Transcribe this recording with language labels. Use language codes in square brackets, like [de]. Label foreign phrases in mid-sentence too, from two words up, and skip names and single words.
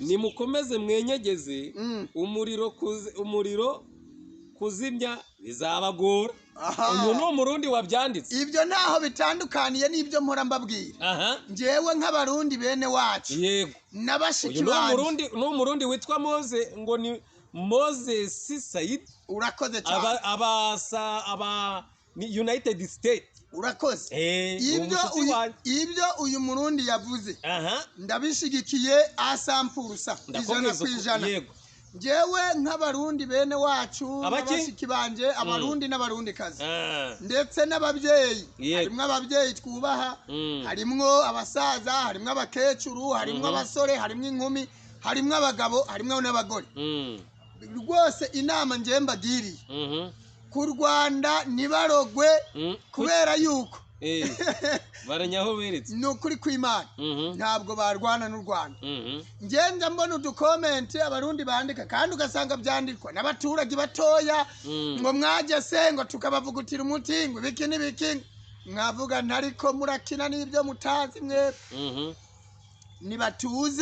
[rn] nimukomeze mwenyegeze umuriro kuzimya bizabagora uyu ni umurundi wabyanditse ibyo naho bitandukaniye n'ibyo mpora mbabwira njyewe nk'abarundi bene wacu yego n'abashiki banjye ni umurundi witwa Mose ngo ni Moses Said urakoze cyane aba United States urakoze ibyo uyu murundi yavuze ndabishigikiye asampurusa ijana ku ijana njyewe nk'abarundi bene wacu n'abashiki banje abarundi n'abarundi kazi ndetse n'ababyeyi harimwo ababyeyi twubaha harimwo abasaza harimwo abakecuru harimwo abasore harimwo inkumi harimwo abagabo harimwo n'abagore rwose inama njye mbagiriye ku Rwanda nibarogwe kubera yuko baranyaho beretse ni ukuri kw'Imana ntabwo barwana n'u Rwanda ngenda mbona udukomenti abarundi bandika kandi ugasanga byandikwa n'abaturage batoya ngo mwagese ngo tukabavugutira umuti ngo ibiki n'ibiki mwavuga ntariko murakina n'ibyo mutazi mwe nibatuze